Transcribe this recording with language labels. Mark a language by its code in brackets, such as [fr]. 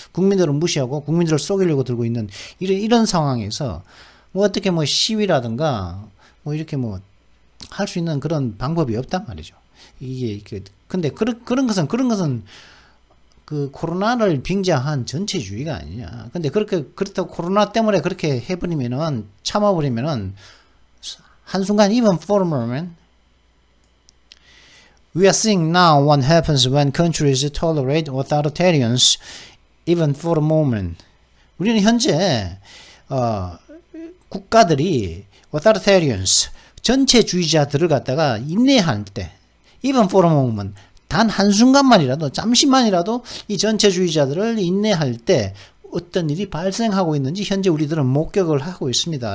[ko] 국민들을 무시하고 국민들을 속이려고 들고 있는 이런 상황에서 뭐 어떻게 뭐 시위라든가 뭐 이렇게 뭐 할 수 있는 그런 방법이 없단 말이죠. 이게 근데 그런 것은 그 코로나를 빙자한 전체주의가 아니냐. 근데 그렇다고 코로나 때문에 그렇게 해버리면은 참아버리면은 한순간 [en] even for a moment we are seeing now what happens when countries tolerate authoritarians even for a moment. [ko] 우리는 현재 국가들이 authoritarians 전체주의자들을 갖다가 인내할 때 [en] even for a moment [ko] 단 한순간만이라도 잠시만이라도 이 전체주의자들을 인내할 때 어떤 일이 발생하고 있는지 현재 우리들은 목격을 하고 있습니다.